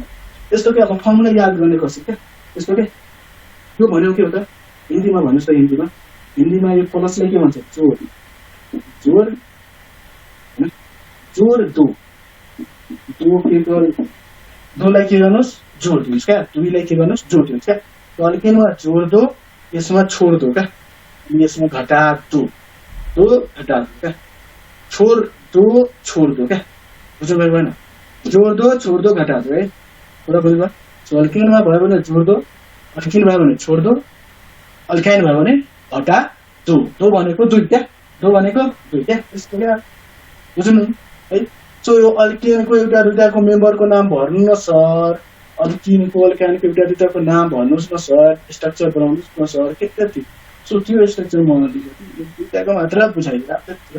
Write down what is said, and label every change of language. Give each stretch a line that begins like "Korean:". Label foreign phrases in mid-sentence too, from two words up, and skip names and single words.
Nepali: यस्तो के अब फर्मुला याद गर्ने कसरी के। यस्तो के यो भन्यो के हो त, हिन्दीमा भन्नुस् त, हिन्दीमा यो प्लसलाई के भन्छ, जोड। जोड हैन,
Hindi: जोड दो
Nepali: के दोलाई के गर्नुस्, जोड दिनुस् क्या। दुईलाई के गर्नुस्, जोड दिनुस् क्या। तो अल्केनमा
Hindi: जोड दो,
Nepali: यसमा
Hindi: छोड दो
Nepali: क्या, यसमा
Hindi: घटा दो, दो घटा दो
Nepali: क्या,
Hindi: छोड दो
Nepali: क्या। बुझ्नु भयो भएन?
Hindi: जोड दो छोड दो घटा दो
Nepali: है, पुरा बुझ्नु भयो। अल्केनमा भयो भने
Hindi: जोड दो,
Nepali: अल्किन भयो भने
Hindi: छोड दो,
Nepali: अल्काइन भयो भने
Hindi: घटा दो।
Nepali: दो भनेको दुई क्या, दो भनेको दुई क्या। यस्तो क्या बुझ्नु है। सो यो अल्केनको एउटा दुईटाको मेम्बरको नाम भर्नु न सर, अल्किनको अल्काइनको एउटा दुईटाको नाम भन्नुस् न सर, स्ट्रक्चर बनाउनुस् न सर, के त्यति। सो त्यो स्ट्रक्चर मलाई दिएको दुईटाको मात्र बुझाइदिएको।